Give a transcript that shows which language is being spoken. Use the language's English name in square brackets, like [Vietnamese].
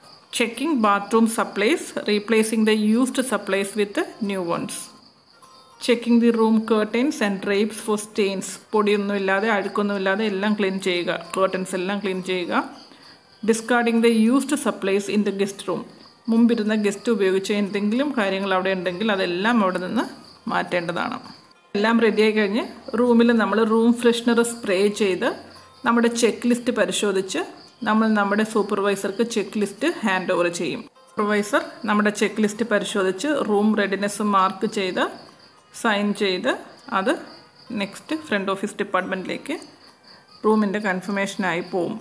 [English] Checking bathroom supplies, replacing the used supplies with the new ones. Checking the room curtains and drapes for stains. [Malayalam] പൊടിയൊന്നും ഇല്ലാതെ അഴുക്കൊന്നും ഇല്ലാതെ എല്ലാം clean ചെയ്യുക. curtains എല്ലാം clean ചെയ്യുക. [English] Discarding the used supplies in the guest room. [Malayalam] മുമ്പിരുന്ന guest ഉപയോഗിച്ച എന്തെങ്കിലും കാര്യങ്ങൾ അവിടെ ഉണ്ടെങ്കിൽ അതെല്ലാം അവിടെ നിന്ന് മാറ്റേണ്ടതാണ്. എല്ലാം റെഡിയായി കഴിഞ്ഞ് റൂമിൽ നമ്മൾ റൂം ഫ്രഷ്നർ സ്പ്രേ ചെയ്ത് നമ്മുടെ ചെക്ക് ലിസ്റ്റ് പരിശോധിച്ച് നമ്മൾ നമ്മുടെ സൂപ്പർവൈസർക്ക് ചെക്ക് ലിസ്റ്റ് ഹാൻഡ് ഓവർ ചെയ്യും. സൂപ്പർവൈസർ നമ്മുടെ ചെക്ക് ലിസ്റ്റ് പരിശോധിച്ച് റൂം റെഡിനെസ് മാർക്ക് ചെയ്ത് സൈൻ ചെയ്ത് അത് നെക്സ്റ്റ് ഫ്രണ്ട് ഓഫീസ് ഡിപ്പാർട്ട്മെൻറ്റിലേക്ക് റൂമിൻ്റെ കൺഫർമേഷനായി പോകും.